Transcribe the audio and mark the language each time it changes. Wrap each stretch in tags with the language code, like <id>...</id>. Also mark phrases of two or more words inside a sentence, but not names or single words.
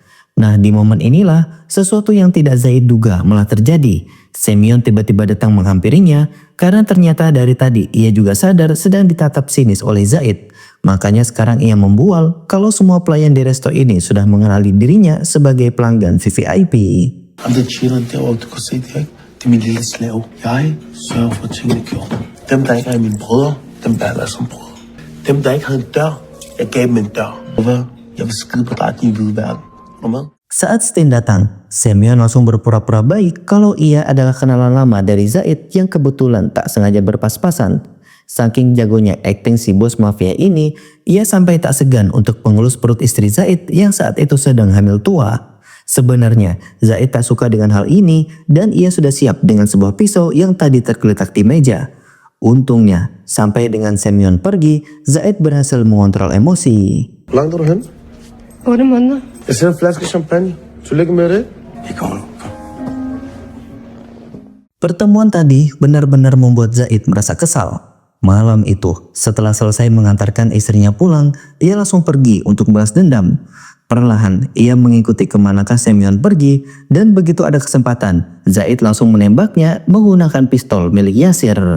<id>Nah, di momen inilah sesuatu yang tidak Zaid duga malah terjadi. Semyon tiba-tiba datang menghampirinya karena ternyata dari tadi ia juga sadar sedang ditatap sinis oleh Zaid. Makanya sekarang ia membual kalau semua pelayan di resto ini sudah mengenali dirinya sebagai pelanggan VVIP.</id> <da>Ham der chilleren derovre, du kan se det, ikke? Det er min lille slave. Jeg sørger for, at tingene er gjort. Dem, der ikke er mine brødre, dem behandler jeg som brødre. Dem, der ikke havde en dør, jeg gav dem en dør. Og hvad? Jeg vil skide på dig, din hvide verden. Og med?</da> <id>Saat Stin datang, Semyon langsung berpura-pura baik kalau ia adalah kenalan lama dari Zaid yang kebetulan tak sengaja berpas-pasan. Saking jagonya akting si bos mafia ini, ia sampai tak segan untuk mengelus perut istri Zaid yang saat itu sedang hamil tua. Sebenarnya, Zaid tak suka dengan hal ini dan ia sudah siap dengan sebuah pisau yang tadi tergeletak di meja. Untungnya, sampai dengan Semyon pergi, Zaid berhasil mengontrol emosi.</id> <da>Hvor langt er du hen? 8 måneder. Jeg sender en flaske champagne. Tillykke med det. Vi kommer nu. Kom.</da> <id>Pertemuan tadi benar-benar membuat Zaid merasa kesal. Malam itu, setelah selesai mengantarkan istrinya pulang, ia langsung pergi untuk balas dendam. Perlahan, ia mengikuti kemanakah Semyon pergi dan begitu ada kesempatan, Zaid langsung menembaknya menggunakan pistol milik Yasir.</id>